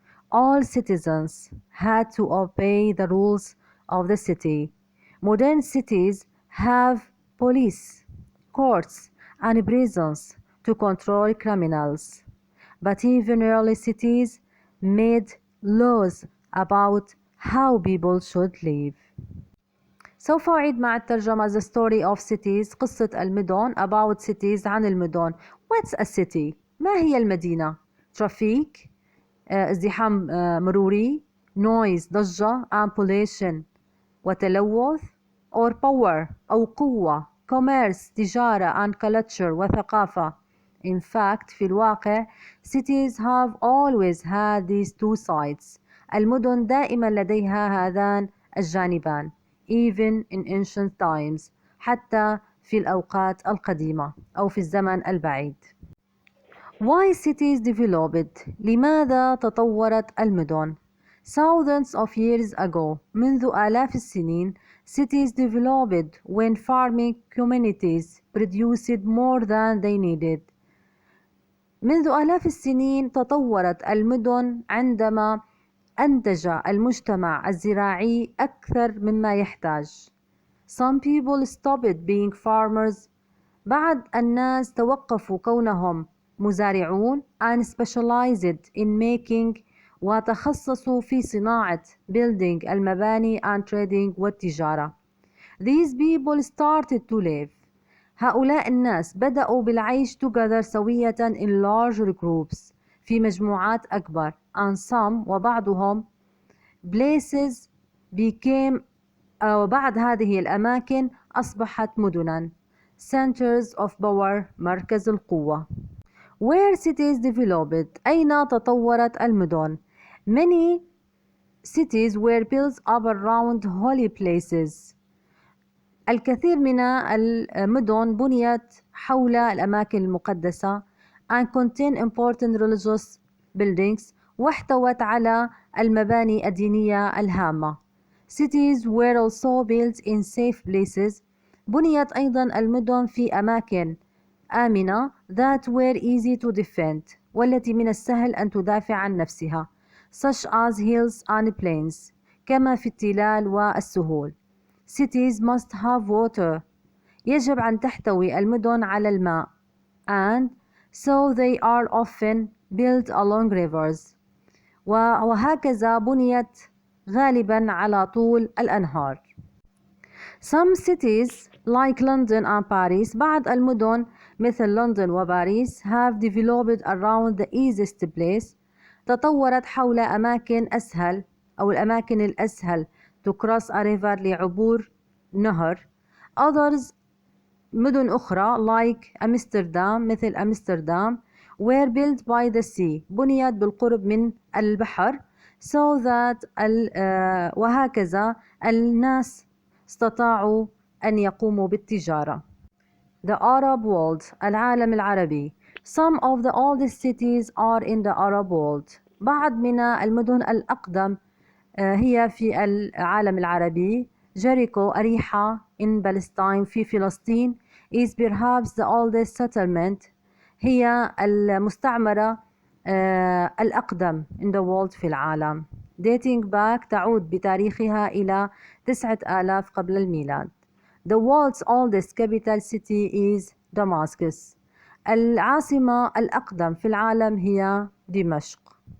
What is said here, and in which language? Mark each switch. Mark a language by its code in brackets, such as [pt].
[en] All citizens had to obey the rules of the city. Modern cities have police, courts, and prisons to control criminals. But even early cities made laws about how people should live. [ar] سوف أعيد مع الترجمة [en] The story of cities [ar] قصة المدن [en] about cities [ar] عن المدن. [en] What's a city؟ [ar] ما هي المدينة؟ [en] traffic [ar] ازدحام مروري [en] noise [ar] ضجة [en] pollution [ar] وتلوث [en] or power [ar] أو قوة [en] commerce [ar] تجارة [en] and culture [ar] وثقافة. [en] In fact [ar] في الواقع [en] cities have always had these two sides. [ar] المدن دائما لديها هذان الجانبان [en] even in ancient times [ar] حتى في الأوقات القديمة أو في الزمن البعيد. [en] Why cities developed؟ [ar] لماذا تطورت المدن؟ [en] Thousands of years ago [ar] منذ آلاف السنين [en] cities developed when farming communities produced more than they needed. [ar] منذ آلاف السنين تطورت المدن عندما أنتج المجتمع الزراعي أكثر مما يحتاج. [en] Some people stopped being farmers. [ar] بعض الناس توقفوا كونهم مزارعون [en] and specialized in making [ar] وتخصصوا في صناعة [en] building [ar] المباني [en] and trading [ar] والتجارة. [en] These people started to live. [ar] هؤلاء الناس بدأوا بالعيش [en] together [ar] سوية [en] in larger groups [ar] في مجموعات أكبر [en] and some [ar] وبعضهم [en] places became [ar] وبعد هذه الأماكن أصبحت مدناً [en] centers of power [ar] مركز القوة. [en] Where cities developed [ar] أين تطورت المدن. [en] Many cities were built up around holy places. [ar] الكثير من المدن بنيت حول الأماكن المقدسة [en] and contain important religious buildings [ar] واحتوت على المباني الدينية الهامة. [en] Cities were also built in safe places. [ar] بنيت أيضا المدن في أماكن آمنة [en] that were easy to defend [ar] والتي من السهل أن تدافع عن نفسها [en] such as hills and plains [ar] كما في التلال والسهول. [en] Cities must have water. [ar] يجب أن تحتوي المدن على الماء [en] and so they are often built along rivers. [ar] وهكذا بنيت غالبا على طول الأنهار. [en] Some cities like London and Paris [ar] بعض المدن مثل لندن وباريس [en] have developed around the easiest place [ar] تطورت حول أماكن أسهل أو الأماكن الأسهل [en] to cross a river [ar] لعبور نهر. [en] Others [ar] مدن أخرى [en] like [ar] أمستردام مثل أمستردام [en] were built by the sea [ar] بنيت بالقرب من البحر [en] so that [ar] وهكذا الناس استطاعوا أن يقوموا بالتجارة. [en] The Arab world [ar] العالم العربي. [en] Some of the oldest cities are in the Arab world. [ar] بعض من المدن الأقدم هي في العالم العربي. [en] Jericho أريحة in Palestine [ar] في فلسطين [en] is perhaps the oldest settlement [ar] هي المستعمرة الأقدم [en] in the world [ar] في العالم. [en] dating back [ar] تعود بتاريخها إلى 9000 قبل الميلاد. [en] The world's oldest capital city is Damascus. [ar] العاصمة الأقدم في العالم هي دمشق.